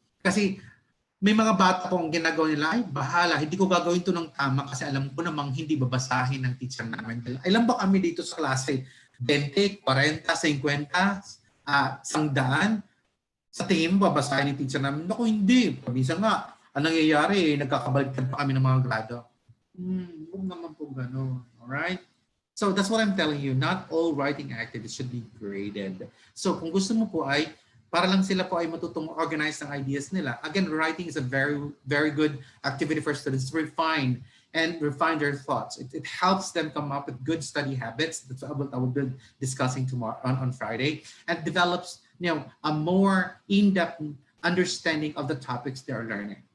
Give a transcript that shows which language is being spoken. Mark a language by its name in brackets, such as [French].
[Filipino] Kasi may mga bata pong ginagawa nila, ay bahala, hindi ko gagawin to ng tama kasi alam ko namang hindi babasahin ng teacher namin. Ilan ba kami dito sa klase? 20, 40, 50, 100? Sa tingin mo, babasahin ng teacher namin? Naku, hindi. Minsan nga, ang nangyayari, nagkakabaliktad pa kami ng mga grado. Huwag naman po gano'n. Alright? [English] So that's what I'm telling you. Not all writing activities should be graded. [Filipino] So kung gusto mo po ay para lang sila po ay matutong organize ng ideas nila. [English] Again, writing is a very, very good activity for students to refine their thoughts. It helps them come up with good study habits. That's what I will be discussing tomorrow on Friday, and develops a more in-depth understanding of the topics they are learning.